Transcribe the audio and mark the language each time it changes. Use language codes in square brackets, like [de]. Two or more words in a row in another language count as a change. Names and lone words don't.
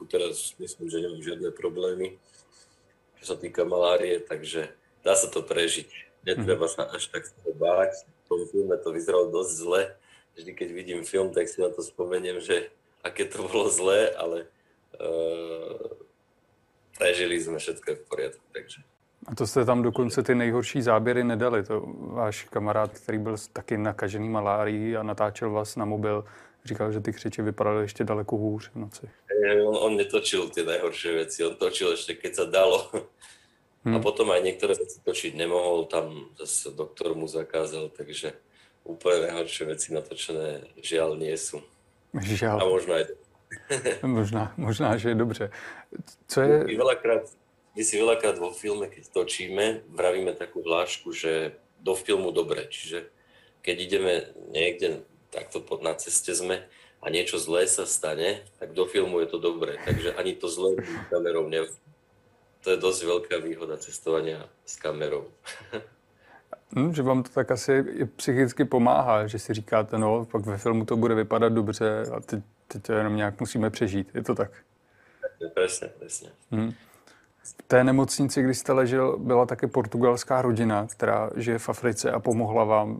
[sk] Teraz myslím, že nemám žiadne problémy, čo sa týka malárie, takže dá sa to prežiť. Netreba sa až tak z toho báť. V tom filme to vyzeralo dosť zle. Vždy, keď vidím film, tak si na to spomeniem, že aké to bolo zlé, ale prežili sme, všetko je v poriadku, takže. [cs] A to jste tam dokonce ty nejhorší záběry nedali. To váš kamarád, který byl taky nakažený malárií a natáčel vás na mobil, říkal, že ty křiči vypadaly ještě daleko hůř v noci. [sk] On netočil tie najhoršie veci, on točil ešte keď sa dalo. A potom aj niektoré veci točiť nemohol, tam zase doktor mu zakázal, takže úplne najhoršie veci natočené žiaľ nie sú. Žiaľ. A možno aj [cs] možná, že je dobře. Co je... [sk] My si veľakrát vo filme, keď točíme, vravíme takú hlášku, že do filmu dobre. Čiže keď ideme niekde, takto na ceste sme a niečo zlé sa stane, tak do filmu je to dobré. Takže ani to zlé kamerou to je dosť veľká výhoda cestovania s kamerou. [cs] Že vám to tak asi i psychicky pomáhá, že si říkáte, no, pak ve filmu to bude vypadat dobře a teď to jenom nějak musíme přežít. Je to tak? [sk] Presne. [cs] V té nemocnici, kdy jste ležel, byla také portugalská rodina, která žije v Africe a pomohla vám.